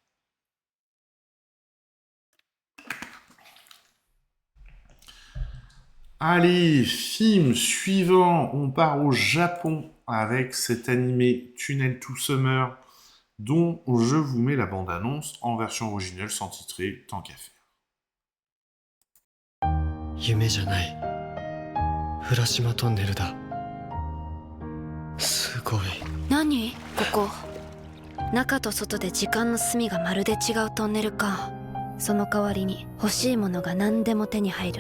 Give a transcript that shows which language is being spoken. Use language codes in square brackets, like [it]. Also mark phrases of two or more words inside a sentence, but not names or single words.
[fr] Allez, film suivant, on part au Japon avec cet animé Tunnel to Summer dont je vous mets la bande-annonce en version originale sans titrer, tant qu'à faire. [ja] 夢じゃない。浦島トンネルだ。すごい。何？ここ。中と外で時間の隅がまるで違うトンネルか。その代わりに欲しいものが何でも手に入る。